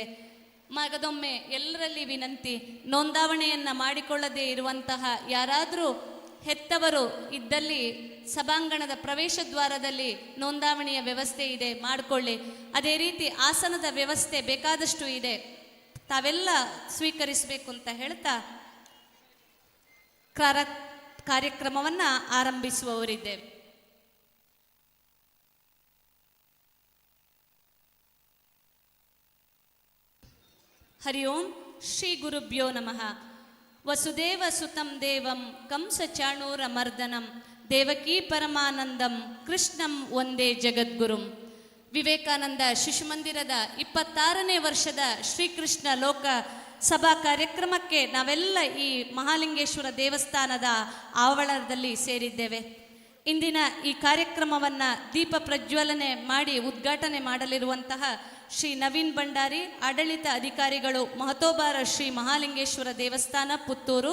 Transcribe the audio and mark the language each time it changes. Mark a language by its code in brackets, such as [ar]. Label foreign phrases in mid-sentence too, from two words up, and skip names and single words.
[kn] ಮಗದೊಮ್ಮೆ ಎಲ್ಲರಲ್ಲಿ ವಿನಂತಿ, ನೋಂದಾವಣೆಯನ್ನು ಮಾಡಿಕೊಳ್ಳದೇ ಇರುವಂತಹ ಯಾರಾದರೂ ಹೆತ್ತವರು ಇದ್ದಲ್ಲಿ ಸಭಾಂಗಣದ ಪ್ರವೇಶ ದ್ವಾರದಲ್ಲಿ ನೋಂದಾವಣೆಯ ವ್ಯವಸ್ಥೆ ಇದೆ, ಮಾಡಿಕೊಳ್ಳಿ. ಅದೇ ರೀತಿ ಆಸನದ ವ್ಯವಸ್ಥೆ ಬೇಕಾದಷ್ಟು ಇದೆ, ತಾವೆಲ್ಲ ಸ್ವೀಕರಿಸಬೇಕು ಅಂತ ಹೇಳ್ತಾ ಕಾರ್ಯಕ್ರಮವನ್ನು ಆರಂಭಿಸುವವರಿದ್ದೇವೆ. [sa] ಹರಿ ಓಂ ಶ್ರೀ ಗುರುಭ್ಯೋ ನಮಃ. ವಸುದೇವ ಸುತಂ ದೇವಂ ಕಂಸ ಚಾಣೂರ ಮರ್ದನಂ ದೇವಕೀ ಪರಮಾನಂದಂ ಕೃಷ್ಣಂ ಒಂದೇ ಜಗದ್ಗುರುಂ. [kn] ವಿವೇಕಾನಂದ ಶಿಶುಮಂದಿರದ 26ನೇ ವರ್ಷದ ಶ್ರೀಕೃಷ್ಣ ಲೋಕ ಸಭಾ ಕಾರ್ಯಕ್ರಮಕ್ಕೆ ನಾವೆಲ್ಲ ಈ ಮಹಾಲಿಂಗೇಶ್ವರ ದೇವಸ್ಥಾನದ ಆವರಣದಲ್ಲಿ ಸೇರಿದ್ದೇವೆ. ಇಂದಿನ ಈ ಕಾರ್ಯಕ್ರಮವನ್ನು ದೀಪ ಪ್ರಜ್ವಲನೆ ಮಾಡಿ ಉದ್ಘಾಟನೆ ಮಾಡಲಿರುವಂತಹ ಶ್ರೀ ನವೀನ್ ಭಂಡಾರಿ, ಆಡಳಿತ ಅಧಿಕಾರಿಗಳು, ಮಹತೋಬಾರ ಶ್ರೀ ಮಹಾಲಿಂಗೇಶ್ವರ ದೇವಸ್ಥಾನ ಪುತ್ತೂರು.